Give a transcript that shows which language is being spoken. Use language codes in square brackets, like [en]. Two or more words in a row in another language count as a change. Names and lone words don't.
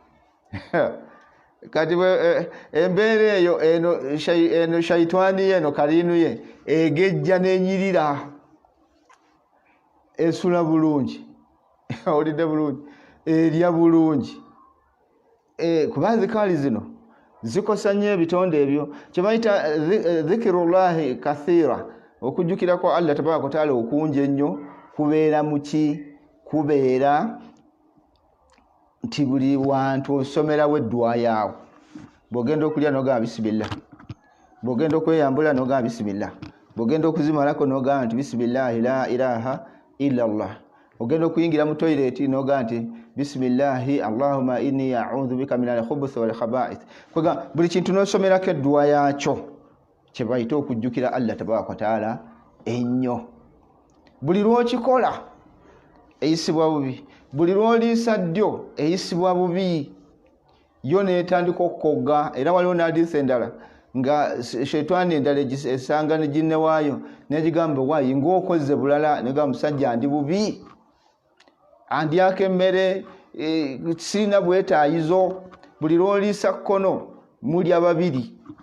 [lg] kati embeera eyo eno shaitani eno kalinu ye egejja n'enyirira esula bulungi olidde bulungi erya bulungi kuba zikali zino zikosa nnyo ebitonde ebyo kyebayita [ar] ذكر الله كثيرا [lg] okujjukirako Allah [ar] تبارك وتعالى [lg] okungi ennyo kubeera muki kubeera nti buli wantu osomerawo eddwa yaawo bw'ogenda okulya n'ogamba bismillah bw'ogenda okweyambula n'ogamba bismillah bw'ogenda okuzimalako n'ogamba nti [ar] بسم الله لا إله إلا الله [lg] ogenda okuyingira mu toilet n'ogamba nti [ar] بسم الله اللهم إني أعوذ بك من الخبث والخبائث [lg] kwega buli kintu n'osomerako eddwa yaakyo kye bayita okujjukira Allah [ar] تبارك وتعالى [lg] ennyo buli lw'okikola eyisibwa bubi buli lw'oliisa ddyo eyisibwa bubi yo neetandika okukogga era waliwo n'hadiisi endala nga shaitani endala esanga ne ginne waayo negigamba waayi ng'okoze bulala negamba musajja ndi bubi andyako emmere sirina bwetaayizo buli lw'oliisa kkono mulya babiri